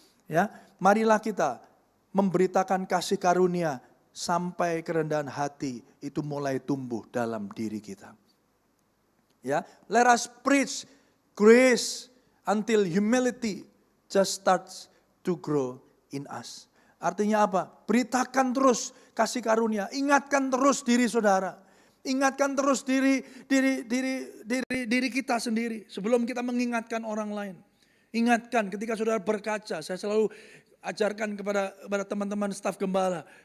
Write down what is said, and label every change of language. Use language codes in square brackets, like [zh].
[id] Ya, marilah kita memberitakan kasih karunia sampai kerendahan hati itu mulai tumbuh dalam diri kita. [en] Ya, let us preach grace until humility just starts to grow in us. [id] Artinya apa? Beritakan terus kasih karunia, ingatkan terus diri saudara. Ingatkan terus diri kita sendiri sebelum kita mengingatkan orang lain. Ingatkan ketika saudara berkaca, saya selalu ajarkan kepada teman-teman staf gembala.